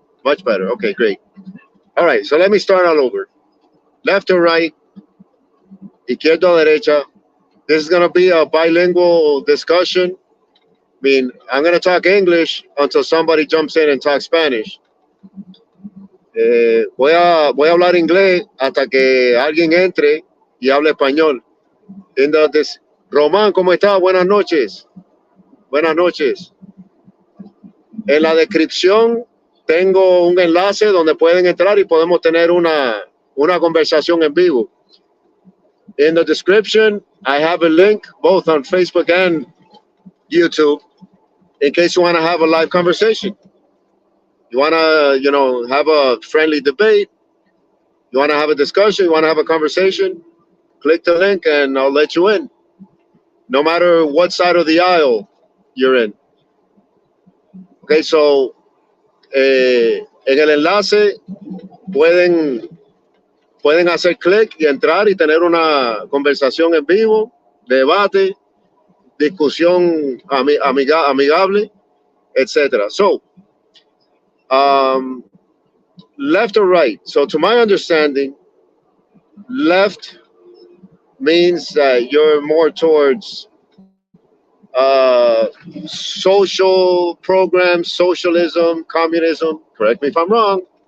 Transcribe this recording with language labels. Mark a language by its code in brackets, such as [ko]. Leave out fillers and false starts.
[en] Much better. Okay, great. All right, so let me start all over. Left or right? [es] Izquierda o Derecha. [en] This is going to be a bilingual discussion. I mean, I'm going to talk English until somebody jumps in and talks Spanish. [es] Voy a hablar inglés hasta que alguien entre y hable español. Román, ¿cómo está? Buenas noches. Buenas noches. En la descripción tengo un enlace donde pueden entrar y podemos tener una conversación en vivo. [en] In the description, I have a link both on Facebook and YouTube in case you want to have a live conversation. You want to, have a friendly debate. You want to have a discussion. You want to have a conversation. Click the link and I'll let you in. No matter what side of the aisle you're in. Okay, so [es] en el enlace pueden hacer clic y entrar y tener una conversación en vivo, debate, discusión amigable, etc. [en] So, left or right? So, to my understanding, left means that you're more towards social programs, socialism, communism. Correct me if I'm wrong.